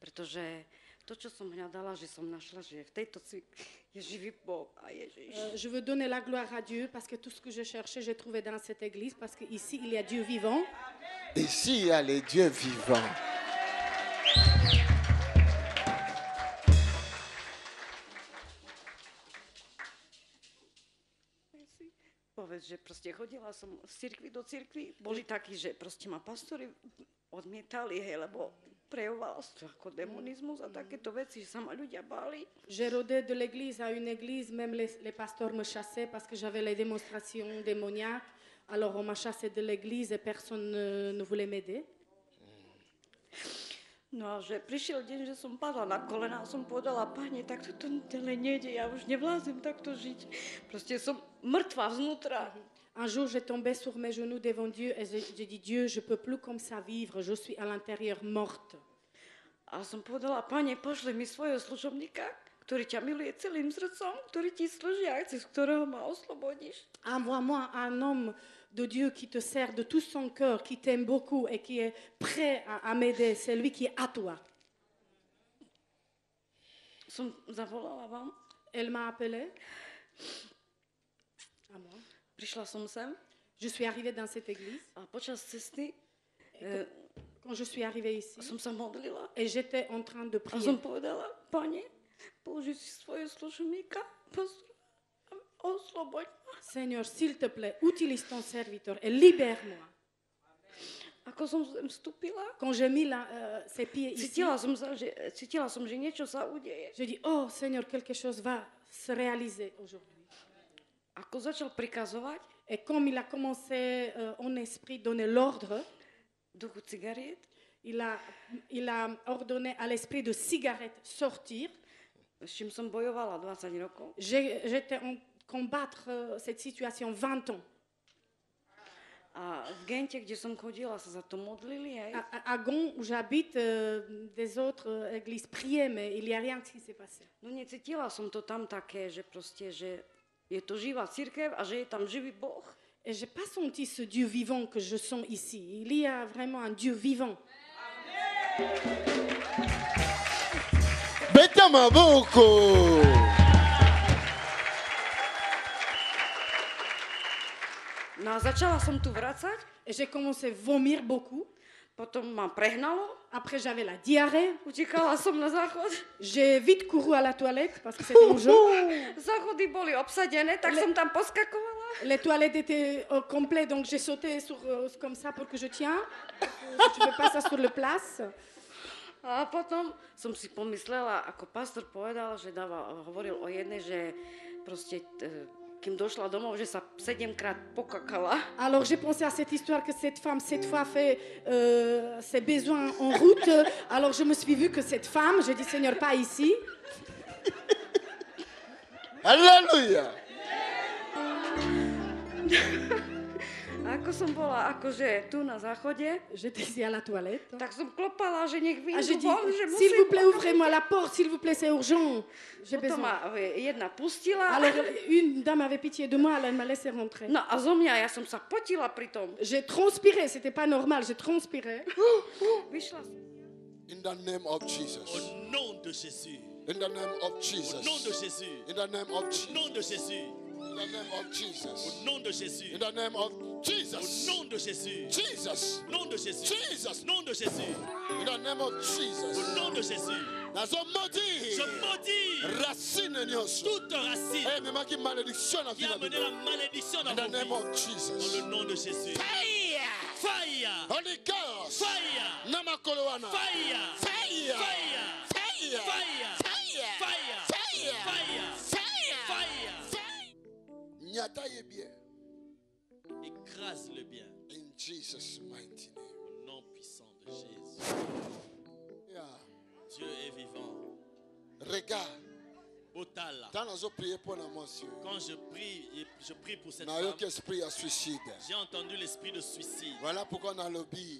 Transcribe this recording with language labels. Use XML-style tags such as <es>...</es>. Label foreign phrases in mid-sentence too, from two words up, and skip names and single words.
<sk>že to, čo som hľadala, že som našla, že v tejto je živý Boh a Ježiš.</sk> <fr>Je veux donner la gloire à Dieu parce que tout ce que je cherchais, j'ai trouvé dans cette église parce qu'ici, il y a Dieu vivant. Ici, il y a les dieux vivants.</fr> <sk>Povedz, že proste chodila som z cirkvi do cirkvi, boli takí, že proste ma pastori odmietali, hej, lebo prejovala to ako demonizmus a takéto veci, že sa ma ľudia báli.</sk> <fr>J'ai rôdé de l'église à une église, même les pasteurs me chassaient parce que j'avais les démonstrations démoniaques. Alors on m'a chassé de l'église et personne ne voulait m'aider.</fr> <sk>No a že prišiel deň, že som padla na kolená a som povedala, Pane, tak to nejde, ja už nevlázem takto žiť. Proste som mŕtva vnútra.</sk> <fr>Un jour, j'ai tombé sur mes genoux devant Dieu et j'ai dit, Dieu, je ne peux plus comme ça vivre, je suis à l'intérieur morte.</fr> <sk>A som povedala, Pane, pošli mi svojho služobníka, ktorý ťa miluje celým srdcom, ktorý ti slúži a cez ktorého ma oslobodíš.</sk> <fr>Envoie-moi un homme de Dieu qui te sert de tout son cœur, qui t'aime beaucoup et qui est prêt à m'aider. C'est lui qui est à toi.</fr> <sk>Som zavolala vám.</sk> <fr>Elle m'a appelé. À moi.</fr> <sk>Prišla som sem.</sk> <fr>Je suis arrivée dans cette église.</fr> <sk>A počas cesty</sk> <fr>quand je suis arrivée ici,</fr> <sk>som sa modlila.</sk> <fr>Et j'étais en train de</fr> <sk>A</sk> <fr>prier.</fr> <sk>som povedala, Pane, použij si svojho služobníka, osloboď ma.</sk> <fr>Seigneur, s'il te plaît, utilise ton serviteur et libère-moi.</fr> <sk>Ako som sem vstúpila,</sk> <fr>quand j'ai mis ses pieds ici,</fr> <sk>cítila som, že niečo sa udeje.</sk> <fr>Je dis, oh Seigneur, quelque chose va se réaliser aujourd'hui.</fr> <sk>Ako začal prikazovať,</sk> <fr>et comme il a commencé en esprit donner l'ordre,</fr> <sk>duchu cigariet,</sk> <fr>il a ordonné à l'esprit de cigarette sortir.</fr> <sk>S čím som bojovala 20 rokov.</sk> <fr>J'étais en combattre cette situation 20 ans.</fr> <sk>A v Gente, kde som chodila, sa za to modlili.</sk> <fr>À Gand, où j'habite, des autres églises priaient, mais il n'y a rien qui s'est passé.</fr> <sk>No necítila som to tam také, že proste, že je to živá cirkev a že je tam živý Boh.</sk> <fr>Et je n'ai pas senti ce Dieu vivant que je sens ici. Il y a vraiment un Dieu vivant.</fr> <ln>Beta maboko.</ln> <sk>No a začala som tu vracať.</sk> <fr>Et j'ai commencé à vomir beaucoup.</fr> <sk>Potom ma prehnalo.</sk> <fr>Après, j'avais la diarrhée.</fr> <sk>Utekala som na záchod.</sk> <fr>J'ai vite couru à la toilette parce que c'était urgent.</fr> <sk>Záchody boli obsadené, tak som tam poskakovala.</sk> <fr>Les toilettes étaient complètes, donc j'ai sauté comme ça pour que je tienne. Je ne fais pas ça sur le place.</fr> <sk>A potom som si pomyslela, ako pastor povedal, že hovoril o jednej, že proste... Kým došla domov, že sa 7-krát pokakala.</sk> <fr>Alors j'ai pensé à cette histoire que cette femme, cette fois, fait ses besoins en route. Alors je me suis vue que cette femme, j'ai dit Seigneur, pas ici. Alléluia.</fr> <sk>Ako som bola akože tu na záchode,</sk> <fr>j'étais ici à la toilette.</fr> <sk>Tak som klopala, že nech vyjdu</sk> <fr>j'ai dit,</fr> <sk>von, že musím...</sk> <fr>S'il vous plaît, ouvrez-moi la porte, s'il vous plaît, c'est urgent. J'ai</fr> <sk>besoin. Ma jedna pustila.</sk> <fr>Alors une dame avait pitié de moi, elle m'a laissé rentrer.</fr> <sk>No a zo mňa, ja som sa potila pri tom.</sk> <fr>J'ai transpiré, c'était pas normal, j'ai transpiré.</fr> <sk>Vyšla.</sk> <en>In the name of Jesus.</en> <fr>Au nom de Jésus.</fr> <en>In the name of Jesus.</en> <fr>Au nom de Jésus.</fr> <en>In the name of Jesus.</en> <fr>Au nom de Jésus.</fr> <en>In the name of Jesus.</en> <fr>Au nom de Jésus.</fr> <en>In the name of Jesus.</en> <fr>Au nom de Jésus.</fr> <en>Jesus.</en> <fr>Nom de Jésus.</fr> <en>Jesus.</en> <fr>Nom de Jésus.</fr> <en>In the name of Jesus.</en> <fr>Au nom de Jésus. Je maudis racine toute racine qui a amené la malédiction dans</fr> <en>the name</en> <fr>vos</fr> <en>of</en> <fr>vies.</fr> <en>Jesus.</en> <fr>Dans le nom de Jésus.</fr> <en>Fire. Fire. Holy Ghost. Fire. Namakolowana. Fire. Fire. Fire. Fire. Fire. Fire. Fire. Fire. Fire. Fire. Fire.</en> <ln>Nyataye bien.</ln> <fr>Écrase le bien.</fr> <en>In Jesus' mighty name.</en> <fr>Au nom puissant de Jésus.</fr> <en>Yeah.</en> <fr>Dieu est vivant. Regarde.</fr> <ln>Otala.</ln> <fr>Quand je prie pour cette femme. J'ai entendu l'esprit de suicide. Voilà pourquoi on a lobby.</fr>